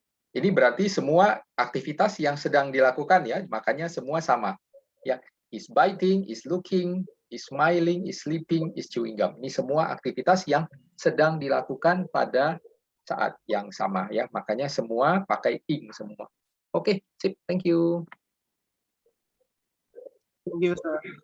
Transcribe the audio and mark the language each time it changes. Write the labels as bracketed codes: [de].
[id] Ini berarti semua aktivitas yang sedang dilakukan ya, makanya semua sama. [en] Ya, is biting, is looking, is smiling, is sleeping, is chewing gum. [id] Ini semua aktivitas yang sedang dilakukan pada saat yang sama ya, makanya semua pakai ing semua. Oke, sip, [en] thank you. Thank you, sir.